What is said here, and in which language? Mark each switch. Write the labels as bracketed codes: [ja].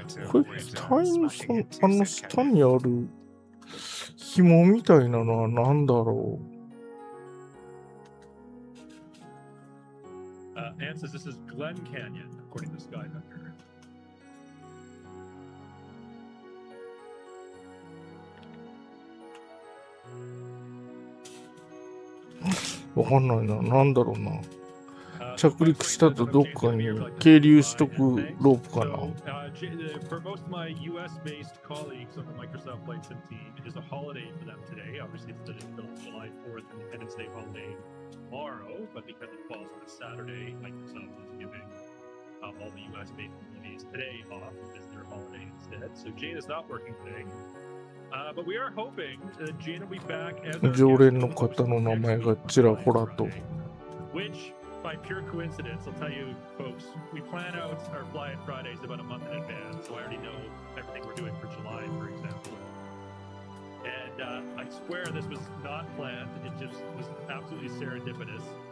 [ja] これ機体の下にある紐みたいなのは何だろう。 [en] Anne says this is Glen Canyon, according to Skydiving. [ja] わかんないな。なんだろうな。着陸したとどっかに係留しとくロープかな。 [en] For most of my US-based colleagues on the Microsoft Flight Sim team, it is a holiday for them today. Obviously, it's the July 4th Independence Day holiday tomorrow, but because it falls on a Saturday, Microsoft is giving all the US-based employees today off as their holiday instead. So Jane is not working today. But we are hoping that Jane will be back as our [ja] 常連の方の名前がちらほらと。 [en] Which, by pure coincidence, I'll tell you, folks, we plan out our Fly-In Fridays about a month in advance, so I already know everything we're doing for July, for example. And I swear this was not planned. It just was absolutely serendipitous.